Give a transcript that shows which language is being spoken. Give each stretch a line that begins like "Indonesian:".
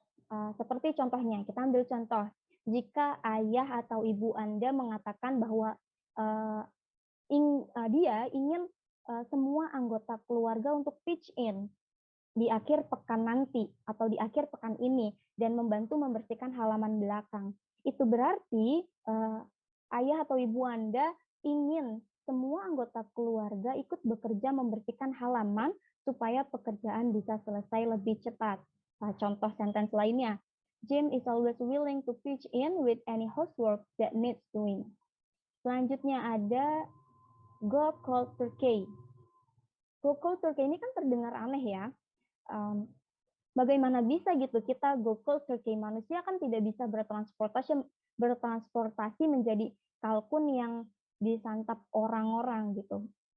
Indonesian: Seperti contohnya, kita ambil contoh, jika ayah atau ibu Anda mengatakan bahwa eh, dia ingin semua anggota keluarga untuk pitch in di akhir pekan nanti atau di akhir pekan ini dan membantu membersihkan halaman belakang. Itu berarti ayah atau ibu Anda ingin semua anggota keluarga ikut bekerja membersihkan halaman supaya pekerjaan bisa selesai lebih cepat. Contoh sentence lainnya,
English: Jim is always willing to pitch in with any housework that needs doing.
Indonesian: Selanjutnya ada go cold turkey. Go cold turkey ini kan terdengar aneh ya. Bagaimana bisa gitu kita go cold turkey? Manusia kan tidak bisa bertransportasi menjadi kalkun yang disantap orang-orang gitu.